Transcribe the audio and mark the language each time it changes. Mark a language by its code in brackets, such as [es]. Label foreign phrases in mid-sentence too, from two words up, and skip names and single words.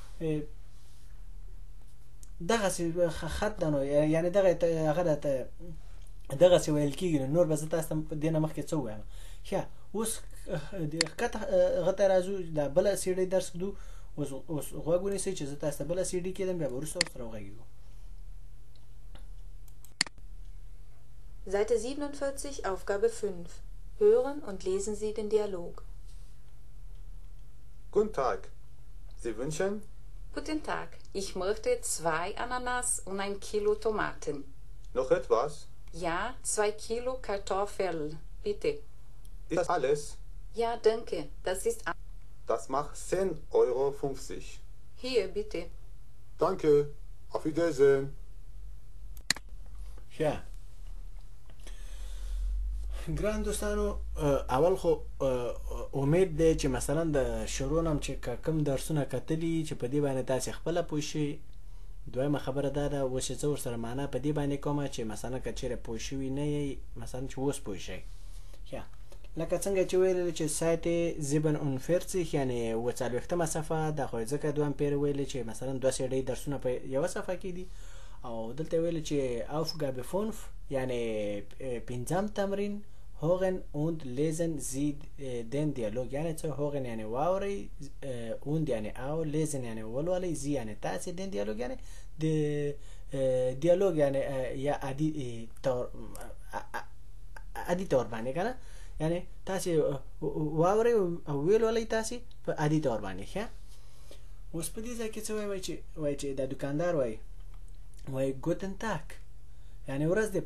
[ps] دغسې خط ده نو یعنی هغه دغسې ویل کېږي نو نور به زه تاسو ته دې نه مخکې څه ووایم ښه اوس ښکته هغه ته راځو دا بله سیډۍ درس کړو اوس غوږ ونیسئ چې زه تاسو ته بله سیډۍ کېدم بیا به وروسته ورسره وغږېږو [de] Seite 47, Aufgabe 5. Hören und lesen Sie den Dialog. Guten Tag. Sie wünschen? Guten Tag. Ich möchte 2 Ananas und 1 Kilo Tomaten. Noch etwas? Ja, 2 Kilo Kartoffeln. Bitte. Ist das alles? Ja, danke. Das ist alles. Das macht 10,50 €. Hier, bitte. Danke. Auf Wiedersehen. [ps] ښه ګران دوستانو اول خو امید دی چې مثلا د شروع نم چې کوم درسونه کتلي چې په دې باندې تاسې خپله پوه شئ دویمه خبره دا ده اوس چې زه ورسره معنا په دې باندې کومه چې مثلا که چیرې پوه شوي نه یئ مثلا چې اوس پوه شئ ښه لکه څنګه چې ویلې چې سایت 47 یعنی 40مه صفحه دا خو ځکه دویم پیر ویلې چې مثلا 2 سیډۍ درسونه په یوه صفحه کې دي او دلته ویلې چې Aufgabe 5 یعنی 5م تمرین [de] hören und lesen Sie den Dialog [ps] یعنی څه hören یعنی واورئ und یعنی او lesen یعنی ولولئ Sie یعنی تاسې [de] den Dialog [ps] یعنی د دیالوگ یعنی یا عادي طور باندې کنه یعنی تاسې واورئ او ولولئ تاسې په عادي طور باندې ښه اوس په دې ځای کې څه وایي چې دا دکاندار وایي [de] Guten Tag [ps] یعنی ورځ دې په